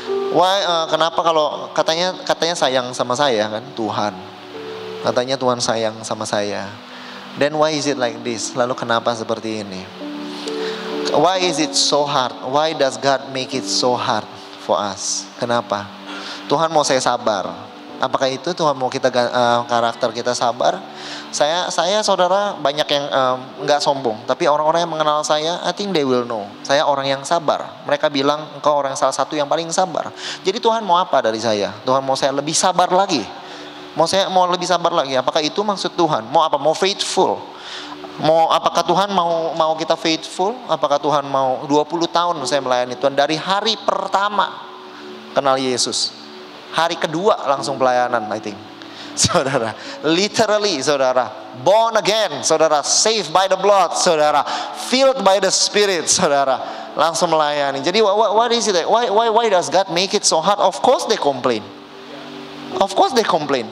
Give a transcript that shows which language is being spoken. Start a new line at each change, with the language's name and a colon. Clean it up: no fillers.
English: Why?
Indonesian: Kenapa kalau katanya sayang sama saya, kan, Tuhan? Katanya Tuhan sayang sama saya.
English: Then why is it like this?
Indonesian: Lalu kenapa seperti ini?
English: Why is it so hard? Why does God make it so hard for us?
Indonesian: Kenapa? Tuhan mau saya sabar. Apakah itu Tuhan mau kita karakter kita sabar? Saya saudara, banyak yang nggak sombong, tapi orang-orang yang mengenal saya,
English: I think they will know.
Indonesian: Saya orang yang sabar. Mereka bilang engkau orang salah satu yang paling sabar. Jadi Tuhan mau apa dari saya? Tuhan mau saya lebih sabar lagi. Mau lebih sabar lagi. Apakah itu maksud Tuhan? Mau apa? Mau faithful. Apakah Tuhan mau kita faithful? Apakah Tuhan mau 20 tahun saya melayani Tuhan, dari hari pertama kenal Yesus, hari kedua langsung pelayanan, I think. Saudara, literally, saudara,
English: Born again, saudara. Saved by the blood, saudara. Filled by the Spirit, saudara.
Indonesian: Langsung melayani.
English: Jadi what is it? Why does God make it so hard? Of course they complain. Of course they complain.